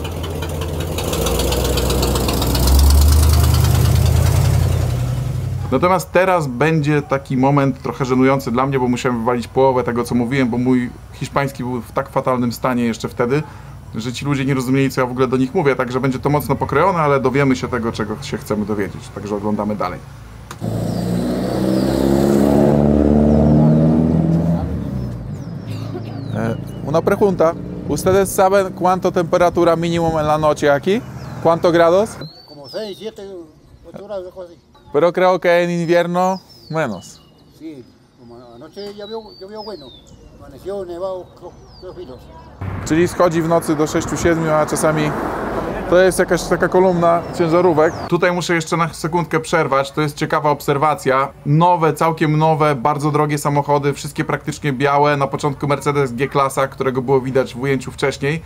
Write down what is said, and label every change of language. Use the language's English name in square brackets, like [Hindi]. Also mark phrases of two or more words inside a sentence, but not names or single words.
[Polish] Natomiast teraz będzie taki moment trochę żenujący dla mnie, bo musiałem wywalić połowę tego, co mówiłem, bo mój hiszpański był w tak fatalnym stanie jeszcze wtedy, że ci ludzie nie rozumieli, co ja w ogóle do nich mówię, także będzie to mocno pokrojone, ale dowiemy się tego, czego się chcemy dowiedzieć, także oglądamy dalej. [Spanish] Una pregunta, ¿ustedes saben cuánto temperatura minimum en la noche aquí? ¿Cuánto grados? Como 6, 7, 8 horas, algo así. Pero creo que en invierno menos. Sí, como anoche llovió bueno. Amaneció nevado, creo filos. [Polish] Czyli schodzi w nocy do 6-7, a czasami to jest jakaś taka kolumna ciężarówek. Tutaj muszę jeszcze na sekundkę przerwać, to jest ciekawa obserwacja. Nowe, całkiem nowe, bardzo drogie samochody, wszystkie praktycznie białe. Na początku Mercedes G-klasa, którego było widać w ujęciu wcześniej.